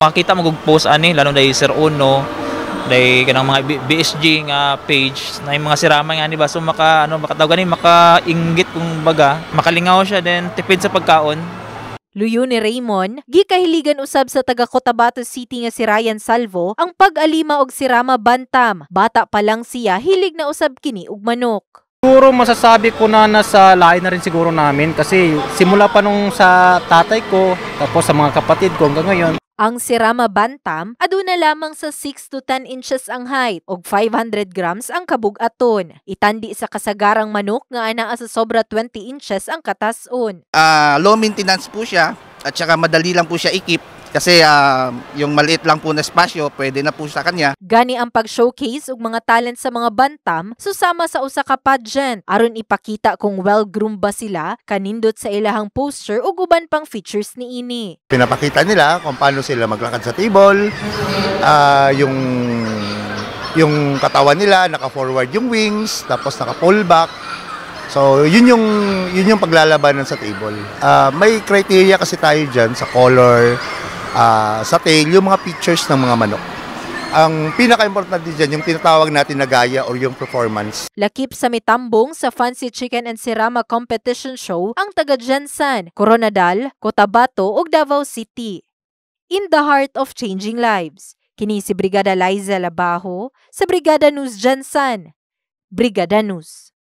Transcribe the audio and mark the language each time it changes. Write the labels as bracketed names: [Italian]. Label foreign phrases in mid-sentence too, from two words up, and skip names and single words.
[Cebuano] Makita mo og post ani lalo dai Sir Uno, dai kanang mga BSG nga page na yung mga sirama nga ni ba, so makatawag gani makainggit kung baga, makalingaw siya then tipid sa pagkaon. Luyo ni Raymond, gikahiligan usab sa taga Cotabato City nga si Ryan Salvo ang pag-alima og Serama bantam. Bata pa lang siya, hilig na usab kini og manok. [Filipino] Siguro masasabi ko na nasa lahi na rin siguro namin kasi simula pa nung sa tatay ko tapos sa mga kapatid ko hanggang ngayon. [Cebuano] Ang Serama bantam aduna lamang sa 6 to 10 inches ang height ug 500 grams ang kabug-aton. Itandi sa kasagarang manok nga anaa sa sobra 20 inches ang katas-on. [English] Low maintenance [Filipino] po siya at saka madali lang po siya ikip kasi yung maliit lang po na espasyo pwede na po sa kanya. [Cebuano] Gani ang pag-showcase og mga talent sa mga bantam susama sa usa ka pageant aron ipakita kung well-groomed ba sila, kanindot sa ilahang poster ug uban pang features niini. [Filipino] Pinapakita nila kung paano sila maglakad sa table, yung katawan nila, naka-forward yung wings, tapos naka-pull back. So, yun yung paglalabanan sa table. May criteria kasi tayo dyan sa color, sa tail, yung mga features ng mga manok. Ang pinaka-importante dyan, yung tinatawag natin na gaya or yung performance. [Cebuano] Lakip sa mitambong sa Fancy Chicken and Serama Competition Show ang taga Jensen, Coronadal, Cotabato ug Davao City. [English] In the heart of changing lives, [Cebuano] kini si Brigada Liza Labajo sa Brigada News Jensen. Brigada News.